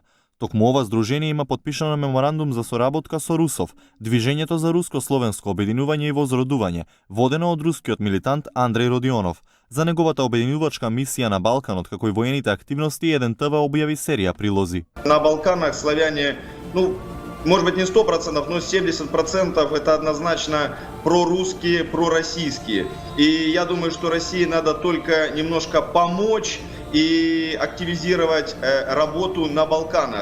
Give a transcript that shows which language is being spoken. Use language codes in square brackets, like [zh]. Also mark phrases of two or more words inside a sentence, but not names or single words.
[mk] Токму ова здружение има подпишано меморандум за соработка со Русов, Движењето за руско-словенско обединување и возродување, водено од рускиот милитант Андреј Родионов, За неговата обединувачка мисија на Балканот, како и воените активности, еден ТВ објави серија прилози. [ru] На Балканах славяне, может быть не 100%, но 70% это однозначно прорусские, пророссийские. И я думаю, что России надо только немножко помочь и активизировать работу на Балканах.